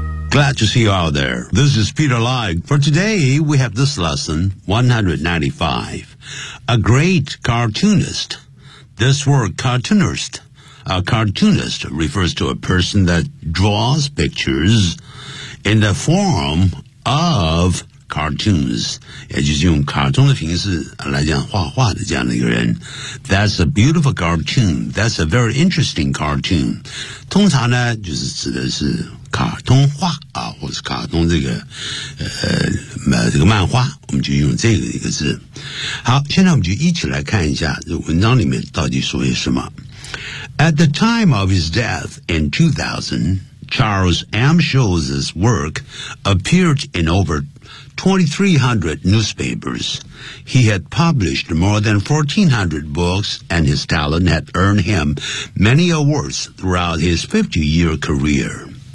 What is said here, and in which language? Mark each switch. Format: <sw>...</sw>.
<en>Glad to see you out there. This is Peter Lai. For today, we have this lesson, 195. A great cartoonist. This word cartoonist, a cartoonist refers to a person that draws pictures in the form of cartoons.</en> <zh>也就是用卡通的形式来讲画画的这样的一个人。</zh> <en>That's a beautiful cartoon. That's a very interesting cartoon.</en> <zh>通常呢就是指的是卡通画啊，或是卡通这个这个漫画，我们就用这个一个字。好，现在我们就一起来看一下这文章里面到底说些什么。</zh> <en>At the time of his death in 2000, Charles M. Schulz's work appeared in over 2,300 newspapers. He had published more than 1,400 books, and his talent had earned him many awards throughout his 50-year career.</en>